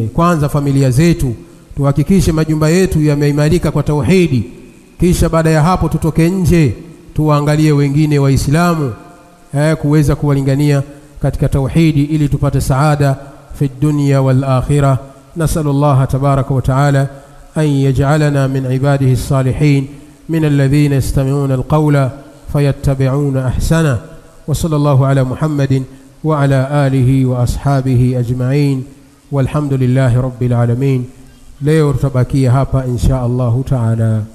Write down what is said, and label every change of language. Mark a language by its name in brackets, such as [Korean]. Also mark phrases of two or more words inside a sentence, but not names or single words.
[Swahili] Kwanza familia zetu, tuhakikishe majumba yetu yameimarika kwa tauhidi, kisha baada ya hapo tutoke nje tuwaangalie wengine waislamu kuweza kuwalingania katika tauhidi ili tupate [Arabic] سعادة في الدنيا والآخرة. نسأل الله تبارك وتعالى أن يجعلنا من عباده الصالحين من الذين يستمعون القول فيتبعون أحسنه. وصلى الله على محمد وعلى آله وأصحابه أجمعين والحمد لله رب العالمين. [Swahili] Leo tutabakia hapa [Arabic] إن شاء الله تعالى.